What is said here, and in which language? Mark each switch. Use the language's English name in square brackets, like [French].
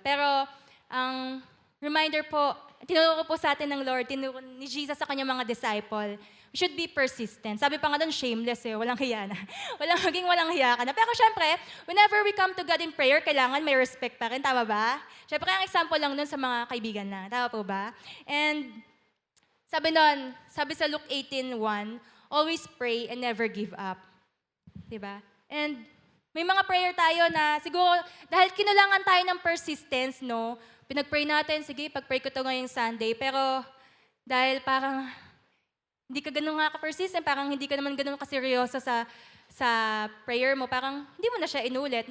[Filipino] Pero ang reminder po, tinuro po sa atin ng Lord, tinuro ni Jesus sa kanyang mga disciple, [English] we should be persistent. [Filipino] Sabi pa nga doon, shameless walang hiya na. Walang hiya ka na. Pero syempre, [English] whenever we come to God in prayer, [Filipino] kailangan may respect pa rin, tama ba? Syempre, ang example lang doon sa mga kaibigan lang, tama po ba? And sabi sa [English] Luke 18:1, always pray and never give up. [Filipino] Diba? And may mga prayer tayo na siguro, dahil kinulangan tayo ng persistence, no? Pinag-pray natin, sige, pag-pray ko to ngayong Sunday, pero dahil parang hindi ka ganun nga ka-persistent, parang hindi ka naman ganun kaseryoso sa prayer mo, parang hindi mo na siya inulit.